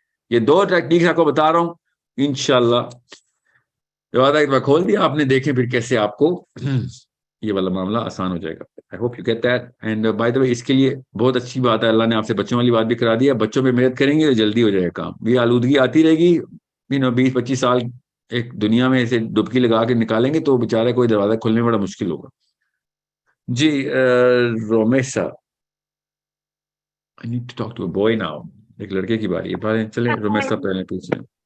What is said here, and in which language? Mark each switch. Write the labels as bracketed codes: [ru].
[ur] یہ دو ٹیکنیک آپ کو بتا رہا ہوں, انشاءاللہ دروازہ ایک بار کھول دیا آپ نے, دیکھیں پھر کیسے آپ کو یہ والا معاملہ آسان ہو جائے گا. [en] I hope you get that. And by the way, [ur] اس کے لیے بہت اچھی بات ہے, اللہ نے آپ سے بچوں والی بات بھی کرا دی ہے. بچوں پہ محنت کریں گے تو جلدی ہو جائے گا کام. یہ آلودگی آتی رہے گی, 20-25 سال ایک دنیا میں ایسے ڈبکی لگا کے نکالیں گے تو بیچارے کوئی دروازہ کھولنے میں بڑا مشکل ہوگا. جی [en] Rumaisa, I need to talk to a boy now. [ur] ایک لڑکے کی باری ہے, چلیں رومیسا پہلے پوچھیں.